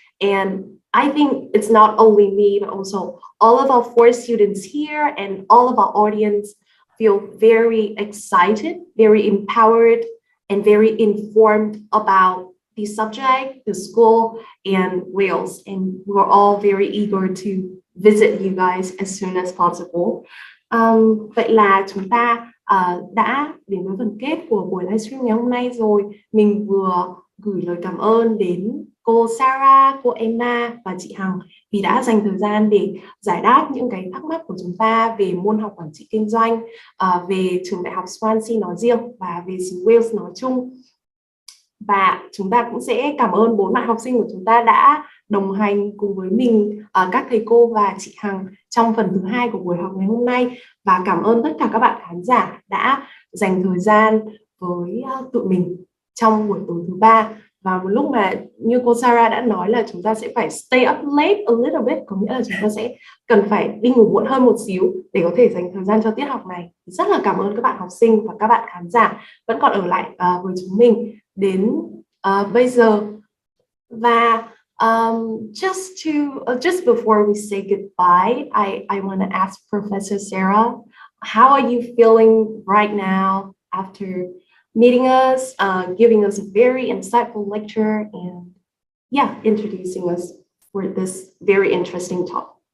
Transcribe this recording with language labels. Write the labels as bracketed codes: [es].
[en] And I think it's not only me, but also all of our 4 students here and all of our audience feel very excited, very empowered, and very informed about the subject, the school, and Wales. And we're all very eager to visit you guys as soon as possible. [vi] Vậy là chúng ta đã đến với phần kết của buổi livestream ngày hôm nay rồi. Mình vừa gửi lời cảm ơn đến cô Sarah, cô Emma và chị Hằng vì đã dành thời gian để giải đáp những cái thắc mắc của chúng ta về môn học quản trị kinh doanh, về trường đại học Swansea nói riêng và về xứ Wales nói chung. Và chúng ta cũng sẽ cảm ơn 4 bạn học sinh của chúng ta đã đồng hành cùng với mình, các thầy cô và chị Hằng trong phần thứ 2 của buổi học ngày hôm nay. Và cảm ơn tất cả các bạn khán giả đã dành thời gian với tụi mình trong buổi tối thứ 3. Và một lúc mà như cô Sarah đã nói là chúng ta sẽ phải [en] stay up late a little bit, [vi] có nghĩa là chúng ta sẽ cần phải đi ngủ muộn hơn một xíu để có thể dành thời gian cho tiết học này. Rất là cảm ơn các bạn học sinh và các bạn khán giả vẫn còn ở lại với chúng mình đến bây giờ. Và [en] just before we say goodbye, I want to ask Professor Sarah, how are you feeling right now after meeting us, giving us a very insightful lecture, and introducing us for this very interesting talk?